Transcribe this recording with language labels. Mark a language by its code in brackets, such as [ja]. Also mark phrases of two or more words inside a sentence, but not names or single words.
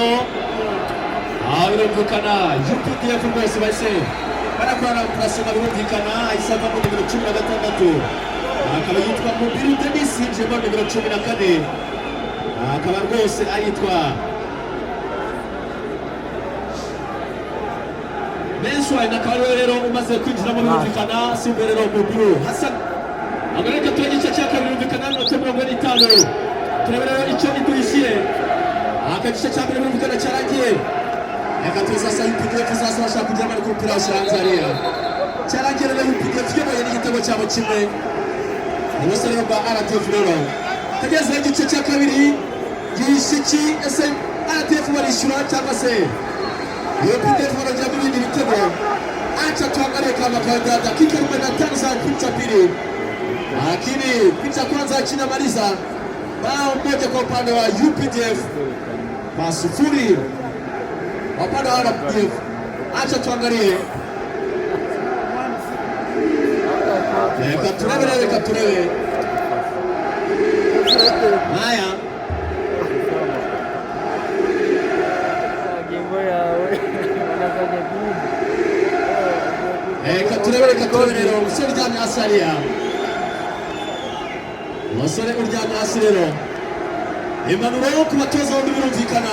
[rw] Birumvikana UPDF rwose bahise barakorana kurasoma, birumvikana ahise avamo nimero 16 akaba yitwa Mubiru Denis, yinjiyemo nimero 14 akaba rwose ayitwa Menswine, akaba rero umaze kwinjiramo birumvikana simbe rero Mubiru Hassan. Agareka tuwe gice cya kabiri birumvikana n'inota 50. Turebe rero icyo iduhishiye. Aka gice cya mbere birumvikana cyarangiye. Reka tuwe sasa UPDF sasa bashaka kugira bari ku mpira ushiranze hariya. Cyarangiye rero UPDF yoboye n'igitego cyabo kimwe. Bose rero ba RDF rero. Tugeze igice cya kabiri gishiki ese RDF barishyura cyangwa se UPDF barajya mu bindi bitego. [sw] Acha tuangalie kama kawaida dakika 45 za kipindi pili. Lakini picha kwanza kinamaliza bao moja kwa upande wa UPDF, masufuri upande wa RDF. Acha tuangalie Katurewe. [rw] Haya Katurewe rero umusore uryamye hasi hariya, umusore uryamye hasi rero. Impanuro ku batoza bombi birumvikana.